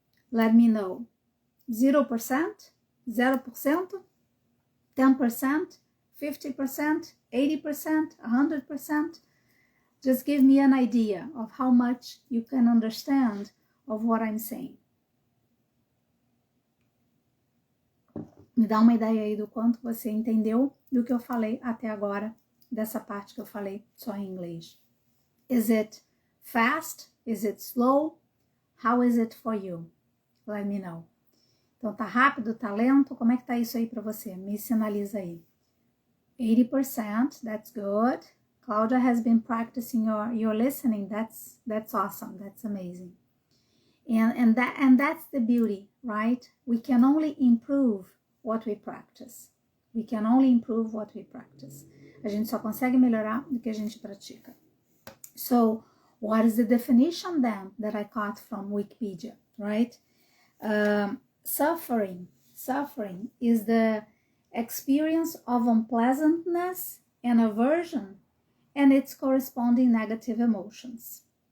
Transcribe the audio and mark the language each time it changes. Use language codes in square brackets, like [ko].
[en] Let me know. 0%? 0%? 10%? 50%? 80%? 100%? Just give me an idea of how much you can understand of what I'm saying. [pt] Me dá uma ideia aí do quanto você entendeu do que eu falei até agora, dessa parte que eu falei só em inglês. [en] Is it fast? Is it slow? How is it for you? Let me know. [pt] Então, tá rápido, tá lento? Como é que tá isso aí para você? Me sinaliza aí. 80%, [en] that's good. Claudia has been practicing your listening. That's awesome. That's amazing. And that's the beauty, right? We can only improve what we practice. We can only improve what we practice. [pt] A gente só consegue melhorar do que a gente pratica. [en] So, what is the definition then that I got from Wikipedia, right? Suffering is experience of unpleasantness and aversion, and its corresponding negative emotions.